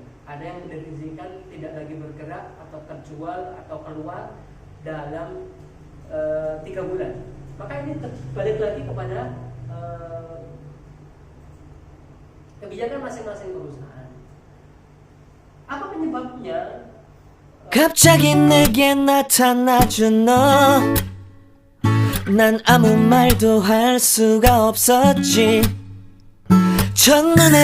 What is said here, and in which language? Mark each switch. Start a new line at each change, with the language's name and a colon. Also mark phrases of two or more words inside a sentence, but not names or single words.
Indonesian: Ada yang mendefinisikan tidak lagi bergerak atau terjual atau keluar dalam 3 bulan. Maka ini balik lagi kepada kebijakan masing-masing perusahaan. apa penyebabnya?
Korean: 갑자기 내게 나타나준 너, 난 아무 말도 할 수가 없었지. 첫눈에